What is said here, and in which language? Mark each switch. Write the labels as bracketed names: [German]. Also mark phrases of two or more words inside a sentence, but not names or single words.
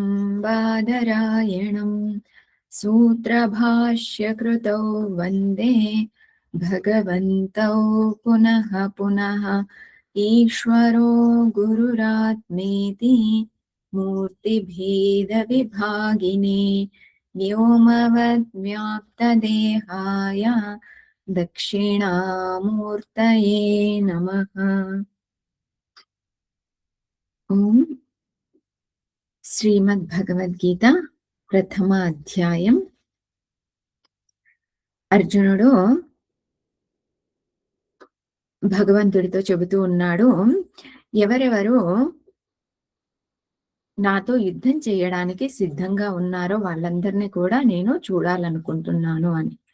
[Sanskrit] बादरायणं सूत्रभाष्यकृतौ वन्दे भगवन्तौ पुनः पुनः ईश्वरो गुरुरात्मेति मूर्तिभेदविभागिने व्योमवद्व्याप्तदेहाय दक्षिणामूर्तये नमः। [Telugu] ఓం శ్రీమద్భగవద్గీత ప్రథమ అధ్యాయం. అర్జునుడు భగవంతుడితో చెబుతూ ఉన్నాడు, ఎవరెవరు నాతో యుద్ధం చేయడానికి సిద్ధంగా ఉన్నారో వాళ్ళందరినీ కూడా నేను చూడాలనుకుంటున్నాను అని.